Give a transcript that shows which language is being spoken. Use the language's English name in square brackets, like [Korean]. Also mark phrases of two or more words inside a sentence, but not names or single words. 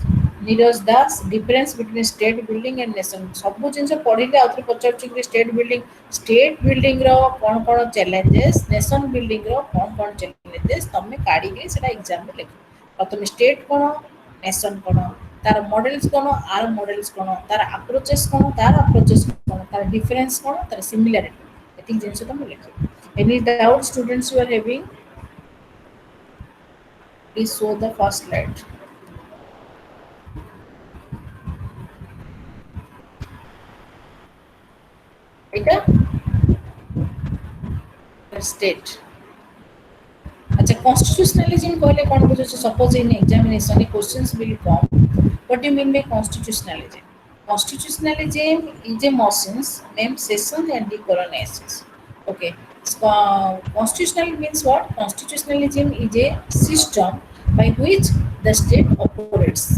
[English] Neeraj Das, difference between state building and nation. [Odia] ସବୁ ଜିନିଷ ପଢ଼ିଲେ ଆଉଥରେ ପଚାରୁଛି [English] state building [Odia] ର କଣ କଣ ଚ୍ୟାଲେଞ୍ଜେସ, [English] nation building [Odia] ର କଣ କଣ ଚ୍ୟାଲେଞ୍ଜେସ ତମେ କାଢ଼ି କି ସେଟା ଏକ୍ଜାମ ମେଁ ଲେଖ. ପ୍ରଥମ ଷ୍ଟେଟ କଣ, ନେସନ କଣ, ତାର ମଡେଲସ କଣ, ଆଉ ମଡେଲସ କଣ, ତାର ଆପ୍ରୋଚେସ କଣ, ତାର ଆପ୍ରୋଚେସ କଣ, ତାର ଡିଫରେନ୍ସ କଣ, ତାର ସିମିଲାରିଟି. ଏତିକି ଜିନିଷ ତମେ ଲେଖ. [English] Any doubt students you are having? Please show the first slide. Right? State. [Odia] अच्छा, constitutionalism କହିଲେ କଣ ବୁଝୁ ଛ. [English] Suppose in examination questions will come. What do you mean by constitutionalism? Constitutionalism is a motions named session and decolonization. Okay. Constitutional means what? Constitutionalism is a system by which the state operates.